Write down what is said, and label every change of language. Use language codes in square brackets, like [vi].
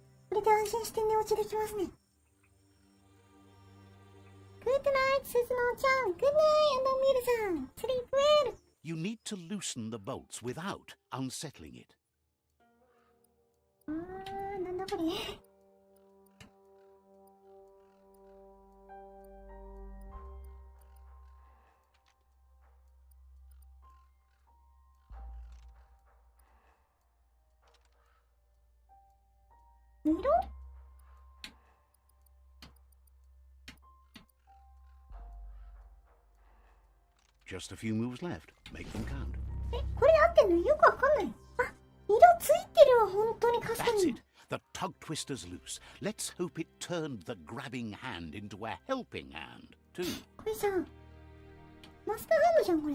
[ja] これで安心して寝落ちできますね。 [en] グッドナイト、鈴乃ちゃん。グッドナイト、ミルさん。スリープウェル。 You need to loosen the bolts without unsettling it. [ja] なんだこれ。色？ [en] Just a few moves left. Make them count. [ja] これ合ってんの？よくわかんない。あ、色ついてるわ、本当にかすか [en] That's [ja] に。 [en] it. The tug twister's loose. Let's hope it turned the grabbing hand into a helping hand, too. [ja] これさ、マスターハンドじゃん、これ。